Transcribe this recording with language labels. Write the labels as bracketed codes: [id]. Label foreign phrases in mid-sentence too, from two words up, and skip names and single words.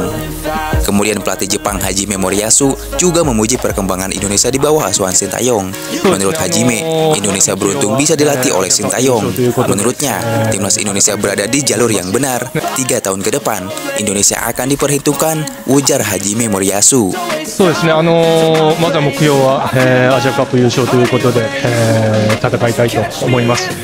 [id] Kemudian pelatih Jepang Hajime Moriyasu juga memuji perkembangan Indonesia di bawah asuhan Sintayong. Menurut Hajime, Indonesia beruntung bisa dilatih dilatih oleh Sintayong. Menurutnya, timnas Indonesia berada di jalur yang benar. 3 tahun ke depan, Indonesia akan diperhitungkan, ujar Hajime Moriyasu. [ja] そうですね、まずは目標は、アジアカップ優勝ということで、戦いたいと思います。